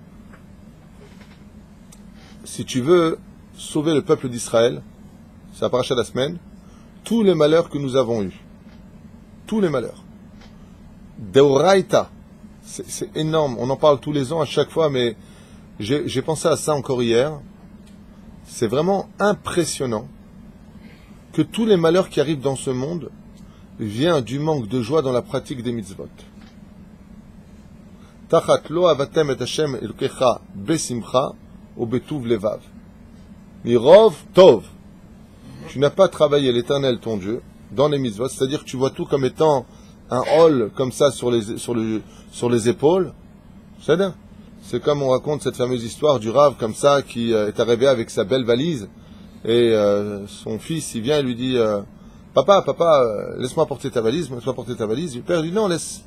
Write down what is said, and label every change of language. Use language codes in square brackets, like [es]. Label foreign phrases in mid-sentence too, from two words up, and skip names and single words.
[fr] Si tu veux sauver le peuple d'Israël, c'est la paracha de la semaine, tous les malheurs que nous avons eus, tous les malheurs, Deoraita, c'est énorme. On en parle tous les ans à chaque fois, mais j'ai pensé à ça encore hier. C'est vraiment impressionnant que tous les malheurs qui arrivent dans ce monde viennent du manque de joie dans la pratique des mitzvot. [he] תחת לא עבדת את השם אלהיך בשמחה ובטוב לבב. מרוב טוב. [fr] Tu n'as pas travaillé l'Éternel ton Dieu dans les mitzvot, c'est-à-dire que tu vois tout comme étant un hall comme ça sur les épaules. C'est comme on raconte cette fameuse histoire du Rav comme ça qui est arrivé avec sa belle valise. Et son fils, il vient et lui dit Papa, laisse-moi porter ta valise, Le père lui dit non, laisse.